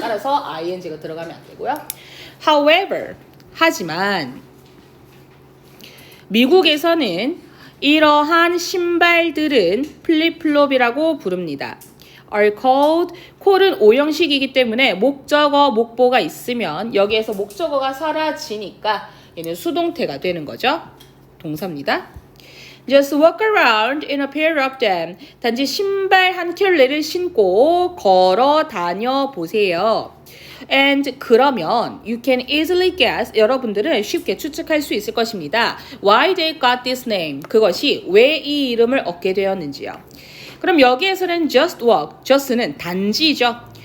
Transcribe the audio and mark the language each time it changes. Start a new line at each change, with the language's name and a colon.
Korean: 따라서 ing가 들어가면 안 되고요. However, 하지만 미국에서는 이러한 신발들은 플립플롭이라고 부릅니다. are called, call은 오형식이기 때문에 목적어, 목보가 있으면 여기에서 목적어가 사라지니까 얘는 수동태가 되는 거죠. 동사입니다.
English: Just walk around in a pair of them.
Korean: 단지 신발 한 켤레를 신고 걸어 다녀 보세요. And 그러면
English: you can easily guess,
Korean: 여러분들은 쉽게 추측할 수 있을 것입니다.
English: Why they got this name.
Korean: 그것이 왜 이 이름을 얻게 되었는지요. 그럼 여기에서는
English: just walk,
Korean: just는 단지죠.